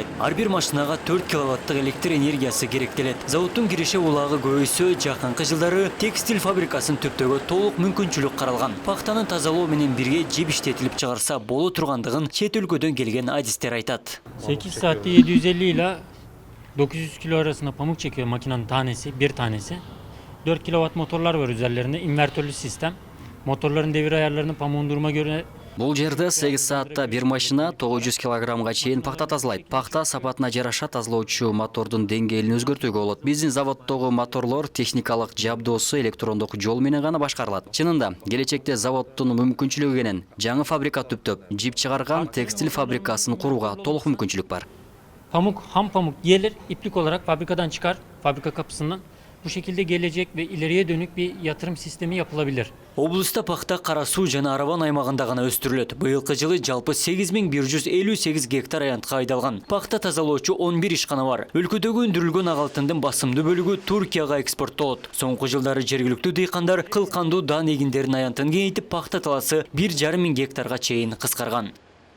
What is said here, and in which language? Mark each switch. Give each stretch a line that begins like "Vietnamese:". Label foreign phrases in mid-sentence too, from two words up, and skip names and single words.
Kyrgyz: Ар бир машинага 4 киловаттык электр энергиясы керектелет. Заводдун киреше улагы көбөйсө, жакынкы жылдары текстиль фабрикасын түптөөгө толук мүмкүнчүлүк каралган. Пахтаны тазалоо менен бирге жеп иштетилип чыгарса боло тургандыгын чет өлкөдөн келген адистер айтат.
Turkish: 8 саатта 750 ile 900 kilo arasında pamuk çekiyor makinenin tanesi, bir tanesi. 4 kW motorlar var üzerlerinde, invertörlü sistem. Motorların devir ayarlarını pamuğun duruma göre.
Kyrgyz: Бул жерде 8 саатта бир машина 900 килограммга чейин пахта тазалайт. Пахта сапатына жараша тазалоочу мотордун деңгээлин өзгөртүүгө болот. Биздин заводдогу моторлор техникалык жабдоосу электрондук жол менен гана башкарылат. Чынында, келечекте заводдун мүмкүнчүлүгү менен жаңы фабрика түптөп, жип чыгарган текстиль фабрикасын курууга толук мүмкүнчүлүк бар.
Turkish: Pamuk, ham pamuk gelir, iplik olarak fabrikadan çıkar, fabrika kapısından. Bu şekilde gelecek ve ileriye dönük bir yatırım sistemi yapılabilir.
Kyrgyz: Облуста пахта Кара Суу жана Арабан аймагында гана өстүрүлөт. Быйылкы жылы жалпы 8158 гектар аянтка айдалган. Пахта тазалоочу 11 ишкана бар. Өлкөдөгү өндүрүлгөн ак алтындын басымдуу бөлүгү Туркияга экспорттолот. Соңку жылдары жергиликтүү дыйкандар кылкандуу дан эгиндерин аянтын кеңейтип, пахта таласы 1,5 миң гектарга чейин кыскарган.